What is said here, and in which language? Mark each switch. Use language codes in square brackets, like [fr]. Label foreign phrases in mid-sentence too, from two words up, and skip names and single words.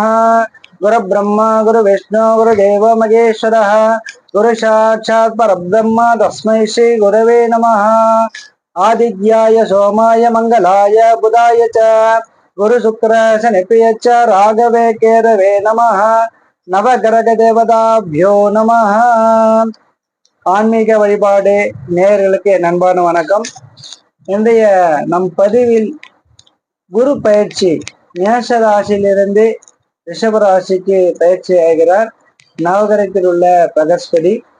[sa] गुरुब्रह्मा गुरुविष्णु गुरुदेव महेश्वरः गुरु साक्षात् परब्रह्म तस्मै श्री गुरवे नमः। आदित्याय सोमाय मंगलाय बुधाय च गुरु शुक्र शनिप्रिय च राघवे केरवे नमः। नवग्रह देवताभ्यो नमः। [ta] ஆன்மீக வழிபாடு நேயர்களுக்கு என் அன்பான வணக்கம். இன்றைய நம் பதிவில் குரு பயிற்சி மேஷ ராசியிலிருந்து ரிஷப ராசிக்கு பயிற்சி ஆகிறார் நவகிரகத்தில் உள்ள பிரகஸ்பதி.